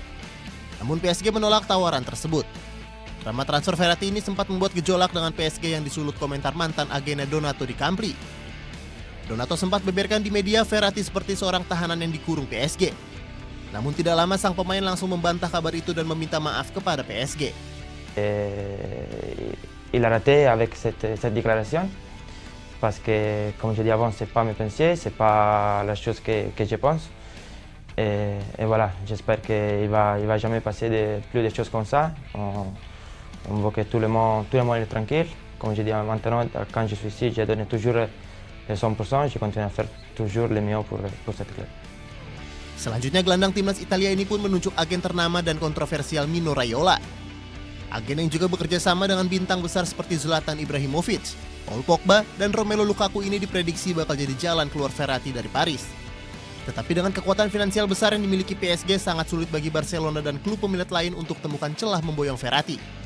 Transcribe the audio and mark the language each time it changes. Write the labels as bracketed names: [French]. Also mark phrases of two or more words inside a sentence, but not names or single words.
[Indonesian] Namun PSG menolak tawaran tersebut. Drama transfer Verratti ini sempat membuat gejolak dengan PSG yang disulut komentar mantan agennya Donato di Campli. Donato sempat beberkan di media Verratti seperti seorang tahanan yang dikurung PSG. Namun tidak lama sang pemain langsung membantah kabar itu dan meminta maaf kepada PSG. [French] Il a raté avec cette déclaration parce que, comme je dis avant, c'est pas mes pensées, c'est pas la chose que je pense. Et voilà, j'espère qu'il va jamais passer plus de choses comme ça. On veut que tout le monde est tranquille. Comme je dis maintenant, quand je suis ici, j'ai donné toujours le 100%. Je continue à faire toujours le mieux pour cette club. [Indonesian] Selanjutnya gelandang timnas Italia ini pun menunjuk agen ternama dan kontroversial Mino Raiola. Agen yang juga bekerja sama dengan bintang besar seperti Zlatan Ibrahimovic, Paul Pogba, dan Romelu Lukaku ini diprediksi bakal jadi jalan keluar Verratti dari Paris. Tetapi dengan kekuatan finansial besar yang dimiliki PSG, sangat sulit bagi Barcelona dan klub pemilik lain untuk temukan celah memboyong Verratti.